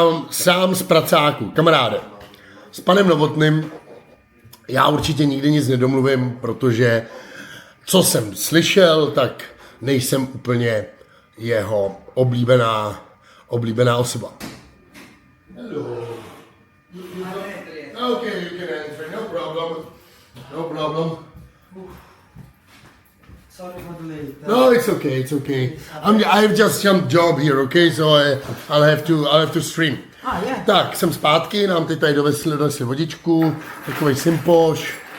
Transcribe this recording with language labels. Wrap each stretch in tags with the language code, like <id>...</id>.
<cs>Sám z pracáku, kamaráde. S panem Novotným já určitě nikdy nic nedomluvím, protože co jsem slyšel, tak nejsem úplně jeho oblíbená osoba.</cs> <en>Hello. Okay, you can answer, no problem. No problem. Sorry for the late. No, it's okay. I have just some job here, okay, so I'll have to stream. Yeah.</en> <cs>Tak, jsem zpátky, nám teď tady donesli vodičku, takový simpoš.</cs>